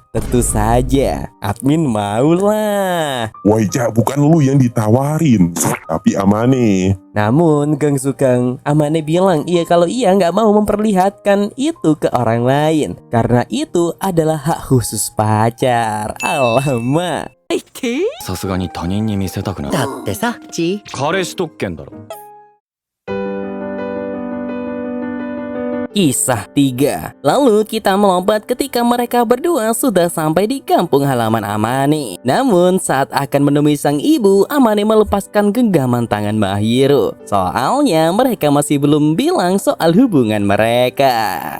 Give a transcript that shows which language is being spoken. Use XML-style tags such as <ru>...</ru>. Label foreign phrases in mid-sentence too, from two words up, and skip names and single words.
<id>Tentu saja admin maulah. Woi cak, bukan lu yang ditawarin, tapi Amane. Namun Gang Sugeng, Amane bilang iya kalau ia nggak mau memperlihatkan itu ke orang lain karena itu adalah hak khusus pacar. Alamak.</id> <ja>さすがに他人に見せたくない。だってさ、ち彼氏特権だろ。</ja> <id>Kisah 3. Lalu kita melompat ketika mereka berdua sudah sampai di kampung halaman Amane. Namun saat akan menemui sang ibu, Amane melepaskan genggaman tangan Mahiru. Soalnya mereka masih belum bilang soal hubungan mereka.</id>